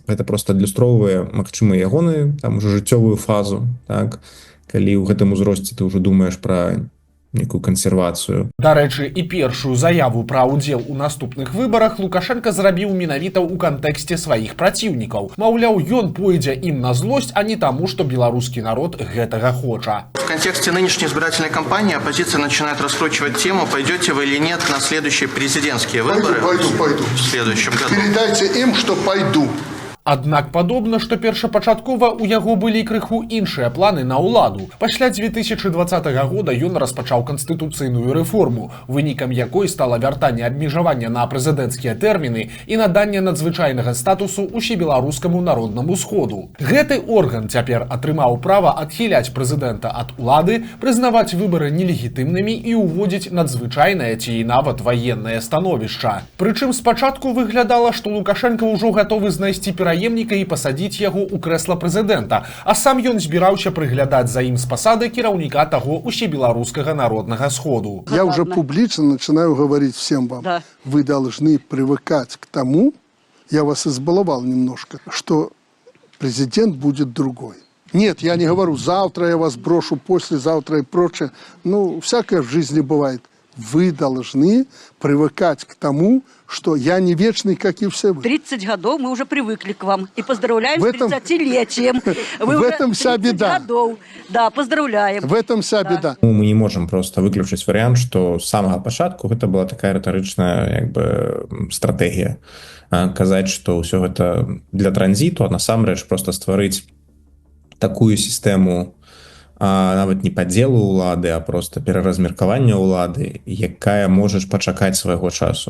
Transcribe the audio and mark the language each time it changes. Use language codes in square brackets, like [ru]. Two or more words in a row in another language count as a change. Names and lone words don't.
[be] Гэта просто адлюстроўвае, магчыма, ягоны там ужо жыццёвую фазу, так, калі ў гэтым узросце ты ўжо думаеш пра некую кансервацыю. Дарэчы, і першую заяву пра ўдзел у наступных выбарах Лукашенко зрабіў менавіта ў кантэксце сваіх праціўнікаў. Маўляў, ён пойдзе ім на злосць, а не таму, што беларускі народ гэтага хоча. [ru] В контексте нынешней избирательной кампании оппозиция начинает раскручивать тему, пойдете вы или нет на следующие президентские выборы. Пойду. В следующем году. Передайте им, что пойду. [be] Аднак падобна, што першапачаткова ў яго былі крыху іншыя планы на ўладу. Пасля 2020 года ён распачаў канстытуцыйную рэформу, вынікам якой стала вяртанне абмежавання на прэзідэнцкія тэрміны і наданне надзвычайнага статусу усебеларускаму народнаму сходу. Гэты орган цяпер атрымаў права адхіляць прэзідэнта ад улады, прызнаваць выбары нелегітымнымі і ўводзіць надзвычайнае ці нават ваеннае становішча. Прычым спачатку выглядала, што Лукашенко ўжо гатовы знайсці пераемніка і пасадзіць яго ў крэсла прэзідэнта, а сам ён збіраўся прыглядаць за ім з пасады кіраўніка таго усебеларускага народнага сходу. [ru] Я уже публично начинаю говорить всем вам, Да. вы должны привыкать к тому, я вас избаловал немножко, что президент будет другой. Нет, я не говорю, завтра я вас брошу, послезавтра и прочее. Ну, всякое в жизни бывает. Вы должны привыкать к тому, что я не вечный, как и все вы. 30 годов мы уже привыкли к вам. И поздравляем В этом- с 30-летием. Вы в уже этом вся 30 беда. годов. Да, поздравляем. В этом вся беда. [be] Ну, мы не можам просто выключыць варыянт, што з самага пачатку гэта была такая рытарычная як бы стратэгія. Казаць, што ўсё гэта для транзіту, а насамрэч просто стварыць такую сістэму нават не падзелу ўлады, а просто пераразмеркавання ўлады, якая можаш пачакаць свайго часу.